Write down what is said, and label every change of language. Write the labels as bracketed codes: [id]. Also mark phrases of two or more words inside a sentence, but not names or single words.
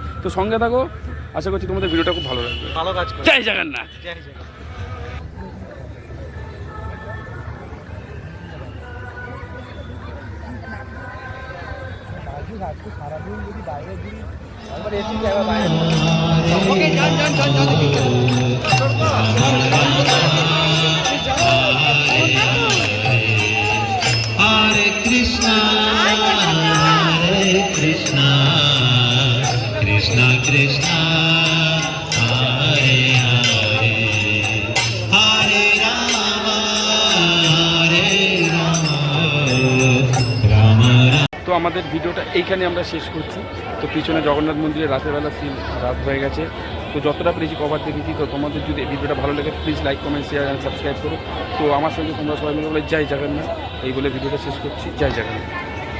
[bn] তো সঙ্গে থাকো, আশা করছি তোমাদের ভিডিওটা খুব ভালো লাগবে। ভালো কাজ করো। জয় জগন্নাথ। জয় জগন্নাথ। সারাদিন যদি বাইরে ঘুরি, একবার এসি যাবে বাইরে। ওকে, যান। Hare Krishna, Hare Krishna, Krishna Krishna, Hare Hare, Hare Rama, Hare Rama, Rama Rama. তো আমাদের ভিডিওটা এইখানে আমরা শেষ করছি। তো পিছনে জগন্নাথ মন্দিরে রাতের বেলা সিন, রাত হয়ে গেছে। তো যতটা পেরেছি কভার দেখেছি। তো তোমাদের যদি এই ভিডিওটা ভালো লাগে প্লিজ [en] like, comment, share and subscribe [bn] করো। তো আমার সঙ্গে তোমরা সবাই মিলে বলে জয় জগন্নাথ, এই বলে ভিডিওটা শেষ করছি। জয় জগন্নাথ।